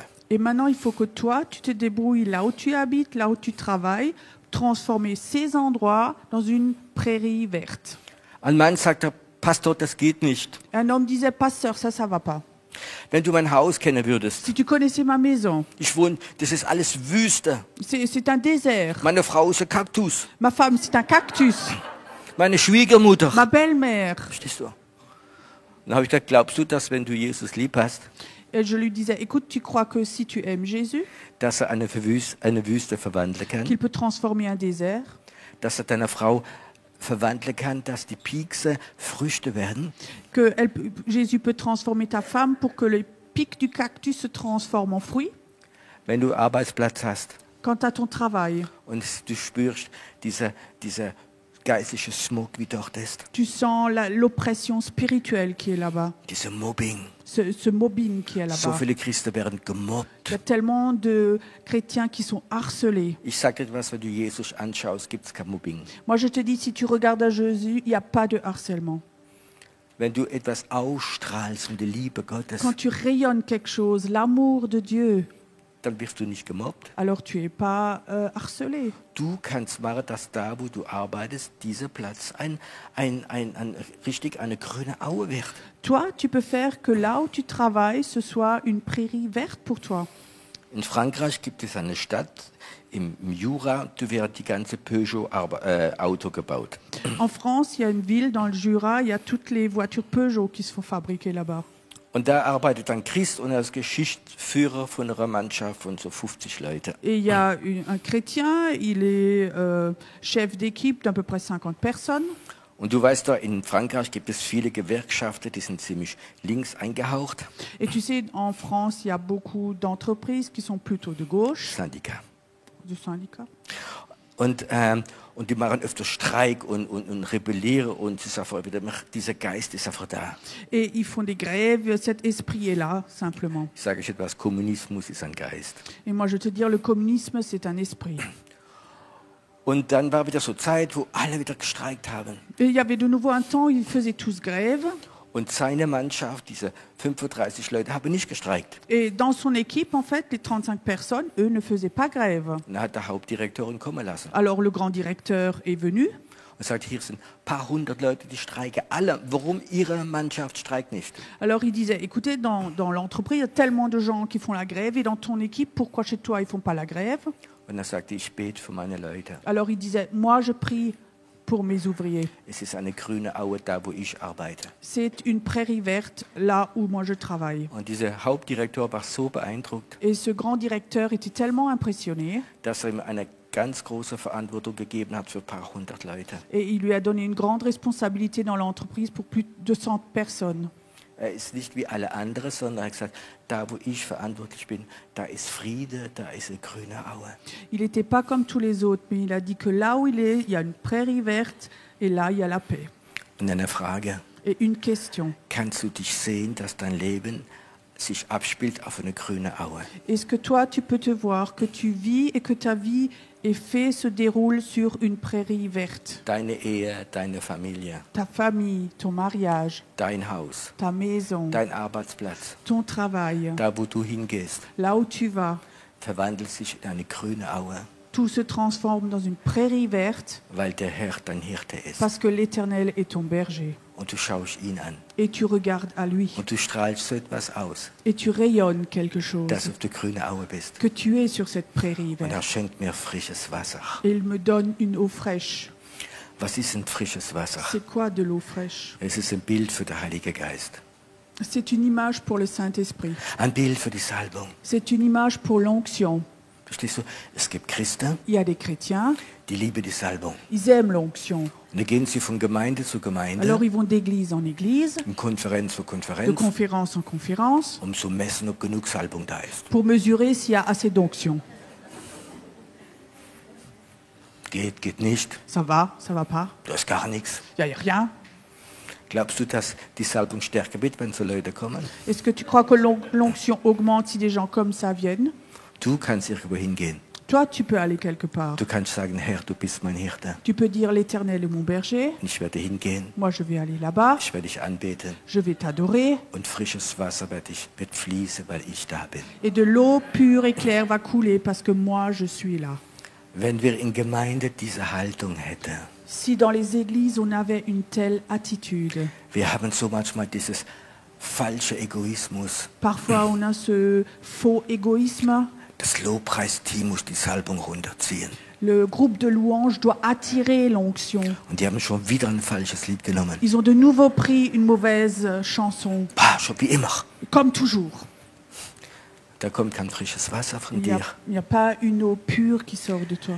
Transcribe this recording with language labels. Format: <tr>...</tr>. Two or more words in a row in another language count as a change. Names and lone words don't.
<fr>Et maintenant, il faut que toi, tu te débrouilles là où tu habites, là où tu travailles, transformer ces endroits dans une prairie verte.</fr> <de>Ein Mann sagte, Pastor, das geht nicht.</de> <fr>Un homme disait, pasteur, ça va pas.</fr> <de>Wenn du mein Haus kennen würdest,</de> <fr>Si tu connaissais ma maison,</fr> <de>ich wohne, das ist alles Wüste.</de> <fr>c'est un désert.</fr> <de>Meine Frau ist ein Kaktus.</de> <fr>Ma femme, c'est un cactus.</fr> <de>Meine Schwiegermutter.</de> <fr>Ma belle-mère.</fr> <de>Verstehst du? Dann habe ich gesagt, glaubst du, dass wenn du Jesus lieb hast,</de> <fr>Et je lui disais, écoute, tu crois que si tu aimes Jésus,</fr> <de>dass eine Wüste verwandeln kann?</de> <fr>qu'il peut transformer un désert,</fr> <de>Dass deiner Frau verwandeln kann, dass die Piekse Früchte werden?</de> <fr>que Jésus peut transformer ta femme pour que les pics du cactus se transforment en fruits?</fr> <de>Wenn du Arbeitsplatz hast</de> <fr>Quant à ton travail,</fr> <de>und du spürst dieser geistliche Smog, wie dort ist,</de> <fr>tu sens l'oppression spirituelle qui est là-bas,</fr> <de>dieser Mobbing.</de> <fr>ce mobbing qui est</fr> <de>So</de> <fr>là-bas.</fr> <de>viele Christen werden gemobbt.</de> <fr>Il y a tellement de chrétiens qui sont harcelés.</fr> <de>Ich sage dir was, wenn du Jesus anschaust, gibt es kein Mobbing.</de> <fr>Moi, je te dis, si tu regardes à Jésus, il n'y a pas de harcèlement.</fr> <de>Wenn du etwas ausstrahlst von der Liebe Gottes,</de> <fr>Quand tu rayonnes quelque chose, l'amour de Dieu,</fr> <de>dann wirst du nicht gemobbt.</de> <fr>alors tu n'es pas harcelé.</fr> <de>Du kannst machen, dass da, wo du arbeitest, dieser Platz richtig eine grüne Aue wird.</de> <fr>Toi, tu peux faire que là où tu travailles, ce soit une prairie verte pour toi.</fr> <de>In Frankreich gibt es eine Stadt im Jura, da wird die ganze Peugeot-Auto gebaut.</de> <fr>En France, il y a une ville dans le Jura, il y a toutes les voitures Peugeot qui se font fabriquer là-bas.</fr> <de>Und da arbeitet ein Christ und er ist Geschichtsführer von einer Mannschaft von so 50 Leuten.</de> <fr>Et il y a un chrétien, il est chef d'équipe d'à peu près 50 personnes.</fr> <de>Und du weißt, da in Frankreich gibt es viele Gewerkschaften, die sind ziemlich links eingehaucht.</de> <fr>Et tu sais, en France, il y a beaucoup d'entreprises qui sont plutôt de gauche,</fr> <de>Syndikat.</de> <fr>de syndicats.</fr> <de>Und die machen öfter Streik und rebellieren und es ist einfach wieder, dieser Geist ist einfach da.</de> <fr>Et ils font des grèves, cet esprit est là, simplement.</fr> <de>Ich sage euch etwas, Kommunismus ist ein Geist.</de> <fr>Et moi, je te dis, le communisme, c'est un esprit.</fr> <de>Und dann war wieder so Zeit, wo alle wieder gestreikt haben.</de> <fr>Et il y avait de nouveau un temps où ils faisaient tous grève.</fr> <de>Und seine Mannschaft, diese 35 Leute, haben nicht gestreikt.</de> <fr>Et dans son équipe, en fait, les 35 personnes, eux, ne faisaient pas grève.</fr> <de>Und dann hat der Hauptdirektor ihn kommen lassen.</de> <fr>Alors le grand directeur est venu</fr> <de>und sagt, hier sind ein paar hundert Leute, die streiken. Alle, warum ihre Mannschaft streikt nicht?</de> <fr>Alors il disait, écoutez, dans l'entreprise, il y a tellement de gens qui font la grève, et dans ton équipe, pourquoi chez toi, ils ne font pas la grève?</fr> <de>Und er sagte, ich bete für meine Leute.</de> <fr>Alors il disait, moi je prie pour mes ouvriers.</fr> <de>Es ist eine grüne Aue da, wo ich arbeite.</de> <fr>C'est une prairie verte, là où moi je travaille.</fr> <de>Und dieser Hauptdirektor war so beeindruckt,</de> <fr>Et ce grand directeur était tellement impressionné,</fr> <de>dass er ihm eine ganz große Verantwortung gegeben hat für ein paar hundert Leute.</de> <fr>et il lui a donné une grande responsabilité dans l'entreprise pour plus de 100 personnes.</fr> <de>Er ist nicht wie alle anderen, sondern er hat gesagt, da wo ich verantwortlich bin, da ist Friede, da ist eine grüne Aue.</de> <fr>Il n'était pas comme tous les autres, mais il a dit que là où il est, il y a une prairie verte, et là, il y a la paix.</fr> <de>Und eine Frage,</de> <fr>Et une question,</fr> <de>kannst du dich sehen, dass dein Leben sich abspielt auf eine grüne Aue?</de> <fr>est-ce que toi, tu peux te voir que tu vis et que ta vie est faite, se déroule sur une prairie verte?</fr> <de>Deine Ehe, deine Familie,</de> <fr>Ta famille, ton mariage,</fr> <de>dein Haus,</de> <fr>ta maison,</fr> <de>dein Arbeitsplatz,</de> <fr>ton travail,</fr> <de>da wo du hingehst,</de> <fr>là où tu vas,</fr> <de>verwandelt sich in eine grüne Aue,</de> <fr>tout se transforme dans une prairie verte</fr> <de>weil der Herr dein Hirte ist.</de> <fr>parce que l'Éternel est ton berger.</fr> <de>Und du schaust ihn an</de> <fr>Et tu regardes à lui.</fr> <de>und du strahlst so etwas aus,</de> <fr>Et tu rayonnes quelque chose.</fr> <de>dass du auf der grünen Aue bist.</de> <fr>Que tu es sur cette prairie</fr> <de>Und er</de> <fr>verte.</fr> <de>schenkt mir frisches Wasser.</de> <fr>Et il me donne une eau fraîche.</fr> <de>Was ist ein frisches Wasser?</de> <fr>C'est quoi de l'eau fraîche?</fr> <de>Es ist ein Bild für den Heiligen Geist.</de> <fr>C'est une image pour le Saint-Esprit.</fr> <de>Ein Bild für die Salbung.</de> <fr>C'est une image pour l'onction.</fr> <de>Verstehst du? Es gibt Christen,</de> <fr>Il y a des chrétiens,</fr> <de>die lieben die Salbung.</de> <fr>ils aiment l'onction.</fr> <de>Und dann gehen sie von Gemeinde zu Gemeinde,</de> <fr>Alors ils vont d'église en église,</fr> <de>von Konferenz zu</de> <fr>de</fr> <de>Konferenz,</de> <fr>conférence en conférence,</fr> <de>um zu messen, ob genug Salbung da ist.</de> <fr>pour mesurer s'il y a assez d'onction.</fr> <de>Geht nicht,</de> <fr>Ça va pas,</fr> <de>da ist gar nichts.</de> <fr>il n'y a rien.</fr> <de>Glaubst du, dass die Salbung stärker wird, wenn so Leute kommen?</de> <fr>Est-ce que tu crois que l'onction augmente si des gens comme ça viennent?</fr> <de>Du kannst irgendwo hingehen.</de> <fr>Toi, tu peux aller quelque part.</fr> <de>Du kannst sagen, Herr, du bist mein Hirte.</de> <fr>Tu peux dire l'Éternel est mon berger.</fr> <de>Und ich werde hingehen,</de> <fr>Moi, je vais aller là-bas.</fr> <de>ich werde dich anbeten</de> <fr>Je vais t'adorer.</fr> <de>und frisches Wasser wird fließen, weil ich da bin.</de> <fr>Et de l'eau pure et claire va couler parce que moi, je suis là.</fr> <de>Wenn wir in Gemeinde diese Haltung hätten,</de> <fr>Si dans les églises, on avait une telle attitude,</fr> <de>wir haben so manchmal dieses falsche Egoismus.</de> <fr>parfois on a ce faux égoïsme.</fr> <de>Das Lobpreisteam muss die Salbung runterziehen.</de> <fr>Le groupe de louanges doit attirer l'onction.</fr> <de>Und die haben schon wieder ein falsches Lied genommen.</de> <fr>Ils ont de nouveau pris une mauvaise chanson,</fr> <de>Schon wie immer.</de> <fr>comme toujours.</fr> <de>Da kommt kein frisches Wasser von</de> <fr>Il</fr> <de>dir.</de> <fr>n'y a pas une eau pure qui sort de toi.</fr>